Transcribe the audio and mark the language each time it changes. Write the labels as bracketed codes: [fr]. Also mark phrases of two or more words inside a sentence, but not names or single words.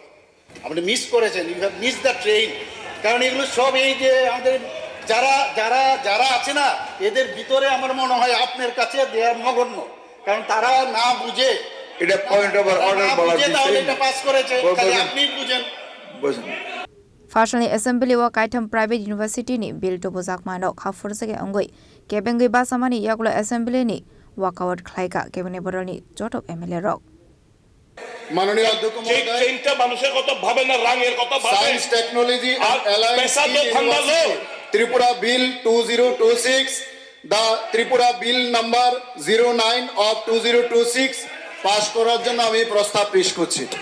[bn] আপনি মিস করেছেন, [en] you have miss the train. [bn] কারণ এগুলো সব এই যে আমাদের যারা যারা যারা আছে না, এদের ভিতরে আমার মনে হয় আপনার কাছে দেওয়ার নগণ্য। কারণ তারা না বুঝে, এটা [en] point of order [bn] বলা তাহলে বিষয় এটা পাস করেছে, তাহলে আপনিই বুঝেন। বসেন। [trp] Farshani Assembly wa Kaitam Private University ni Bill to Bozak Mano Khafurse Angoi Kebengui Basamani Yakula Assembly ni Walkout Klaika Kevin Boroni Jotop MLA Rock [bn] মাননীয় অধ্যক্ষ সেই মহোদয়, ট্রেনটা মানুষের কথা ভাবে না, রাঙের কথা ভাবে। [en] science technology [bn] আর [en] and allied [bn] পেশা তো ভাঙালো। ত্রিপুরা বিল 2026, [en] the Tripura Bill number 09 of 2026 [bn] পাস করার জন্য আমি প্রস্তাব পেশ করছি।